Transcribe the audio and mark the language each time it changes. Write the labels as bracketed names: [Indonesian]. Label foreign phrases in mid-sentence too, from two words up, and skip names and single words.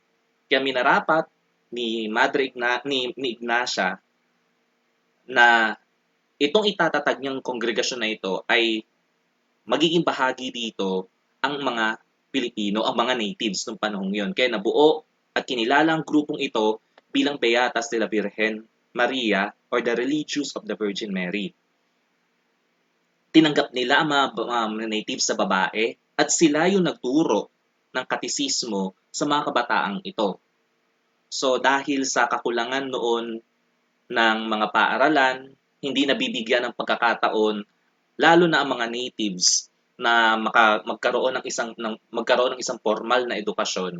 [Filipino] Kaya minarapat ni Ignacia na itong itatatag niyang kongregasyon na ito ay magiging bahagi dito ang mga Pilipino, ang mga natives ng panahong yon. Kaya nabuo at kinilala ang grupong ito bilang Beatas de la Virgen Maria or the Religious of the Virgin Mary. Tinanggap nila ang mga natives sa babae at sila yung nagturo ng katisismo sa mga kabataang ito. So dahil sa kakulangan noon ng mga paaralan, hindi nabibigyan ng pagkakataon lalo na ang mga natives na magkaroon ng isang formal na edukasyon.